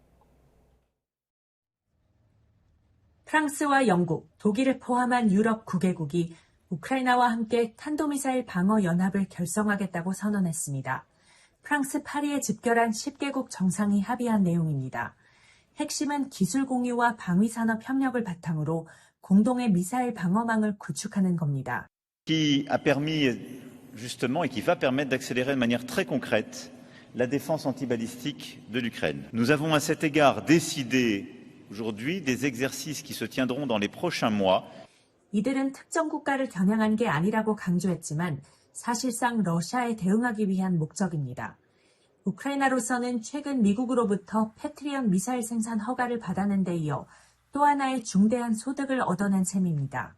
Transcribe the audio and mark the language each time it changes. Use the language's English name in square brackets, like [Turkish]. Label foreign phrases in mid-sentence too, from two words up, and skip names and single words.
[Korean] 프랑스와 영국, 독일을 포함한 유럽 9개국이 우크라이나와 함께 탄도미사일 방어 연합을 결성하겠다고 선언했습니다. 프랑스 파리에 집결한 10개국 정상이 합의한 내용입니다. 핵심은 기술 공유와 방위산업 협력을 바탕으로 공동의 미사일 방어망을 구축하는 겁니다. [French] Qui a permis justement et qui va permettre d'accélérer de manière très concrète la défense antibalistique de l'Ukraine. Nous avons à cet égard décidé aujourd'hui des exercices qui se tiendront dans les prochains mois. [Korean] 이들은 특정 국가를 겨냥한 게 아니라고 강조했지만 사실상 러시아에 대응하기 위한 목적입니다. 우크라이나로서는 최근 미국으로부터 패트리엇 미사일 생산 허가를 받아낸 데 이어 또 하나의 중대한 소득을 얻어낸 셈입니다.